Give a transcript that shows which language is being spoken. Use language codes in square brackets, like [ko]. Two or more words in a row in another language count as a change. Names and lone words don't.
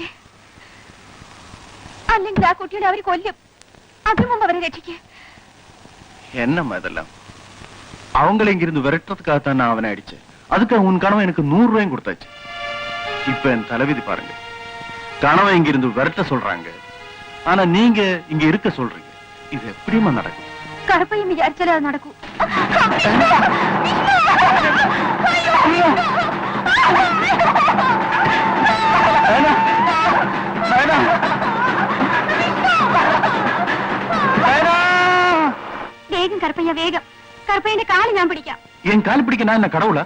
[ml] അല്ലെങ്കിൽ ആ കുട്ടികളെ അവർ കൊല്ലും. അതിനു മുമ്പ് അവരെ രക്ഷിക്ക്. [ta] என்னம்மா இதெல்லாம் அவங்களை இங்கிருந்து விரட்டுறதுக்காகத்தான் நான் அவனை அடிச்சேன். அதுக்கு உன் கணவன் எனக்கு 100 ரூபாயும் கொடுத்தாச்சு. இப்ப என் தலைவிதி பாருங்க, கணவன் இங்கிருந்து விரட்ட சொல்றாங்க, ஆனா நீங்க இங்க இருக்க சொல்றீங்க. இது எப்படிமா நடக்கும்? [ml] കറുപ്പയ്യം വിചാരിച്ചാലേ അത് നടക്കൂ. വേഗം കറുപ്പയ്യ, വേഗം. കറുപ്പയ്യന്റെ കാല് ഞാൻ പിടിക്കാം. [ta] என் கால் பிடிக்க நான் என்ன கடவுளா?